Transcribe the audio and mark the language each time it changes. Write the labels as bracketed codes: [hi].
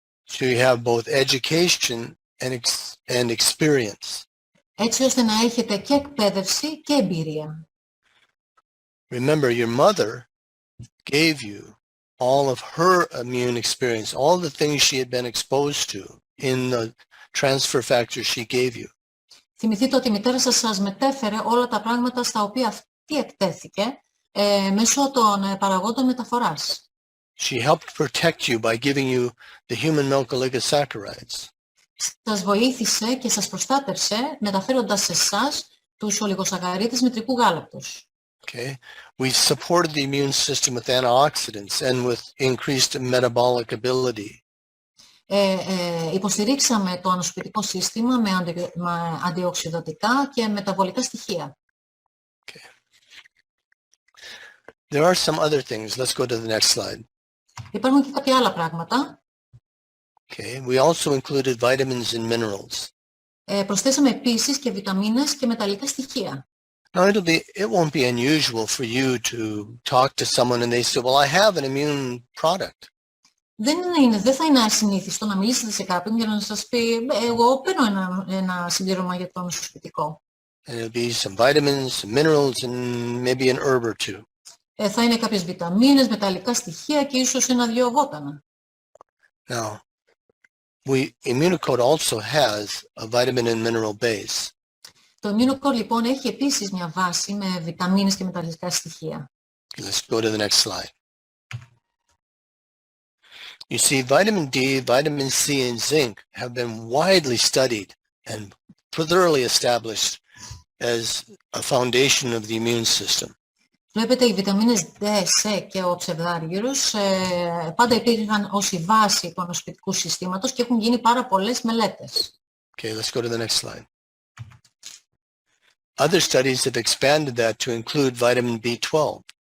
[en] So you have both education and experience. [el] Έτσι ώστε να έχετε και εκπαίδευση και εμπειρία. [en] Remember, your mother gave you all of her immune experience, all the things she had been exposed to in the transfer factors she gave you. [el] Θυμηθείτε ότι η μητέρα σας μετέφερε όλα τα πράγματα στα οποία αυτή εκτέθηκε μέσω των παραγόντων μεταφοράς. [en] She helped protect you by giving you the human milk oligosaccharides. [el] Σας βοήθησε και σας προστάτευσε μεταφέροντας σε εσάς τους ολιγοσακαρίτες μητρικού γάλακτος. [en] Okay. We supported the immune system with antioxidants and with increased metabolic ability. [el] Υποστηρίξαμε το ανοσοποιητικό σύστημα με αντιοξυδοτικά και μεταβολικά στοιχεία. [en] Okay. There are some other things. Let's go to the next slide. [el] Υπάρχουν και κάποια άλλα πράγματα. [en] Okay. We also included vitamins and minerals. [el] Προσθέσαμε επίσης και βιταμίνες και μεταλλικά στοιχεία. [en] Now it won't be unusual for you to talk to someone and they say, well, I have an immune product. [el] Δεν θα είναι ασυνήθιστο να μιλήσετε σε κάποιον για να σας πει εγώ παίρνω ένα συμπλήρωμα για το ανοσοποιητικό. [en] And it'll be some vitamins, some minerals, and maybe an herb or two. [el] Θα είναι κάποιες βιταμίνες, μεταλλικά στοιχεία και ίσως ένα-δυο βότανα. [en] Now, Immunocode also has a vitamin and mineral base. [el] Το Immunocode λοιπόν έχει επίσης μια βάση με βιταμίνες και μεταλλικά στοιχεία. [en] Let's go to the next slide. You see, vitamin D, vitamin C, and zinc have been widely studied and thoroughly established as a foundation of the immune system. [el] Βλέπετε, οι βιταμίνες D, C και ο ψευδάργυρος πάντα υπήρχαν ως η βάση του ανοσοποιητικού συστήματος και έχουν γίνει πάρα πολλές μελέτες. [en] Okay, let's go to the next slide. Other studies have expanded that to include vitamin B12.